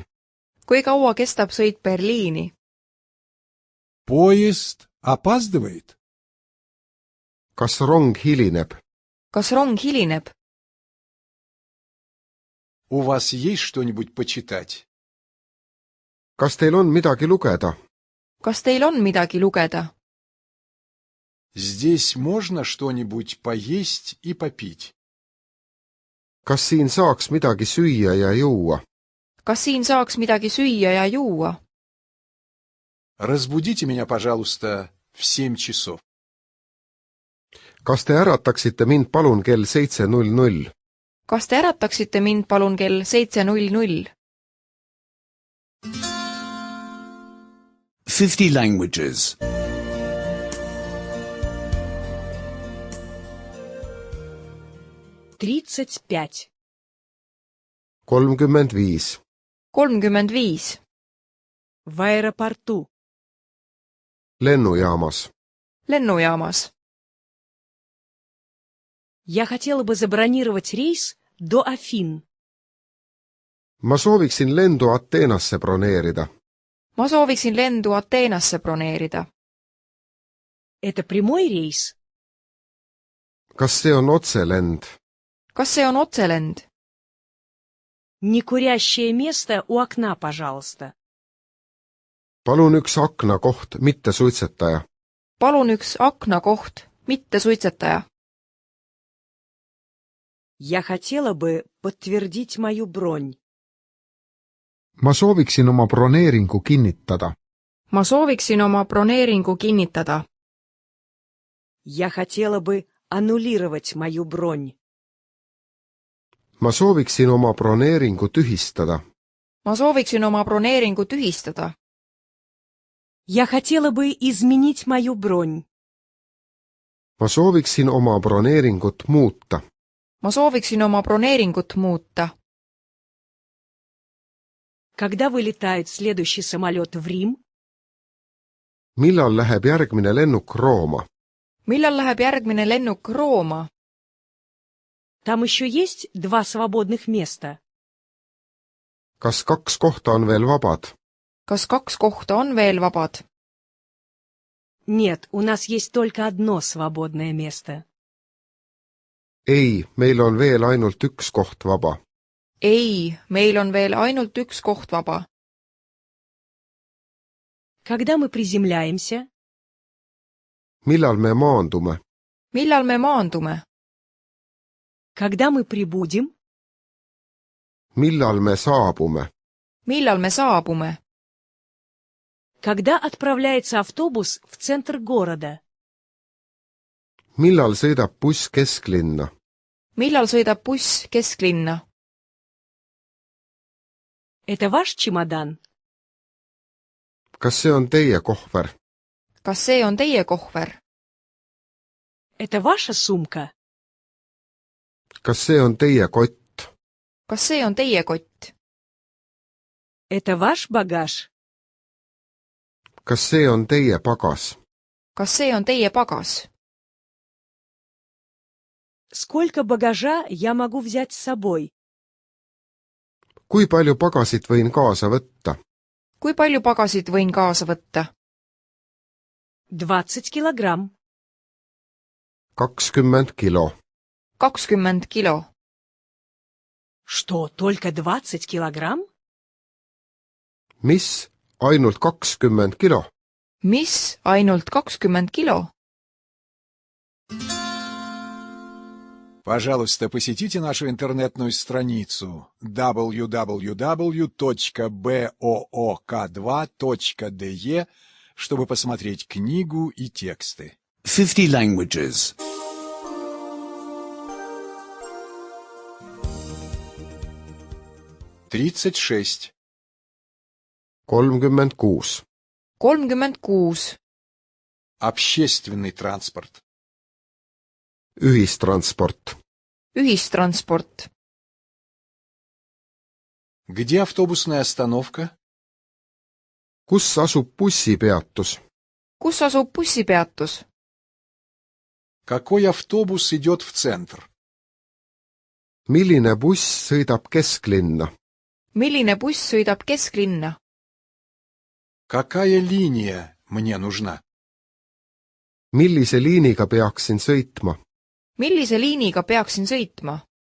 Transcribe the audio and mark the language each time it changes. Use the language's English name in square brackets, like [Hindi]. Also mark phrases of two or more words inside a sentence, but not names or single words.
[Estonian] kui kaua kestab sõit Berliini? [Russian] Поезд опаздывает? [Estonian] kas rong hilineb? kas rong hilineb? [Russian] У вас есть что-нибудь почитать? [Estonian] kas teil on midagi lugeda? kas teil on midagi lugeda? [Russian] Здесь можно что-нибудь поесть и попить? [Estonian] kas siin saaks midagi süüa ja juua? kas siin saaks midagi süüa ja juua? [Russian] Разбудите меня, пожалуйста, в 7 часов. [Estonian] kas te ärataksite mind palun kell 7:00? kas te ärataksite mind palun kell 7:00? [English] 50 languages. 35. 35. 35. [Russian] В аэропорту. [Estonian] lennujaamas. lennujaamas. [Russian] Я хотела бы забронировать рейс до Афин. [Estonian] ma sooviksin lendu Ateenasse broneerida. ma sooviksin lendu Ateenasse broneerida. [Russian] Это прямой рейс? [Estonian] kas see on otselend? kas see on otselend? [Russian] Некурящее место у окна, пожалуйста. [Estonian] palun üks aknakoht, mitte suitsetaja. palun üks aknakoht, mitte suitsetaja. [Russian] Я хотела бы подтвердить мою бронь. [Estonian] ma sooviksin oma broneeringu kinnitada. ma sooviksin oma broneeringu kinnitada. [Russian] Я хотела бы аннулировать мою бронь. [Estonian] ma sooviksin oma broneeringu tühistada. ma sooviksin oma broneeringu tühistada. [Russian] Я хотела бы изменить мою бронь. [Estonian] ma sooviksin oma broneeringut muuta. ma sooviksin oma broneeringut muuta. [Russian] Когда вылетает следующий самолет в Рим? [Estonian] millal läheb järgmine lennuk Rooma? millal läheb järgmine lennuk Rooma? [Russian] Там еще есть 2 свободных места. [Estonian] kas 2 kohta on veel vabad? kas 2 kohta on veel vabad? [Russian] Нет, у нас есть только одно свободное место. [Estonian] ei, meil on veel ainult 1 koht vaba. ei, meil on veel ainult 1 koht vaba. [Russian] Когда мы приземляемся? [Estonian] millal me maandume? millal me maandume? [Russian] Когда мы прибудем? [Estonian] millal me saabume? millal me saabume? [Russian] Когда отправляется автобус в центр города? [Estonian] millal sõidab buss kesklinna? millal sõidab buss kesklinna? [Russian] Это ваш чемодан? [Estonian] kas see on teie kohver? kas see on teie kohver? [Russian] Это ваша сумка? [Estonian] kas see on teie kott? kas see on teie kott? [Russian] Это ваш багаж? [Estonian] kas see on teie pagas? kas see on teie pagas? [Russian] Сколько багажа я могу взять с собой? [Estonian] kui palju pagasit võin kaasa võtta? kui palju pagasit võin kaasa võtta? [Russian] 20 килограмм. [Estonian] 20 kilo. 20 kilo. [Russian] Что, только 20 килограмм? [Estonian] mis? ainult 20 kilo? mis? ainult 20 kilo? [Russian] Пожалуйста, посетите нашу интернетную страницу www.book2.de, чтобы посмотреть книгу и тексты. [English] 50 languages. 36. 36. 36. [Russian] Общественный транспорт. [Estonian] ühistransport. ühistransport. [Russian] Где автобусная остановка? [Estonian] kus asub bussipeatus? kus asub bussipeatus? [Russian] Какой автобус идет в центр? [Estonian] milline buss sõidab kesklinna? milline buss sõidab kesklinna? [Russian] Какая линия мне нужна? [Estonian] millise liiniga peaksin sõitma? millise liiniga peaksin sõitma?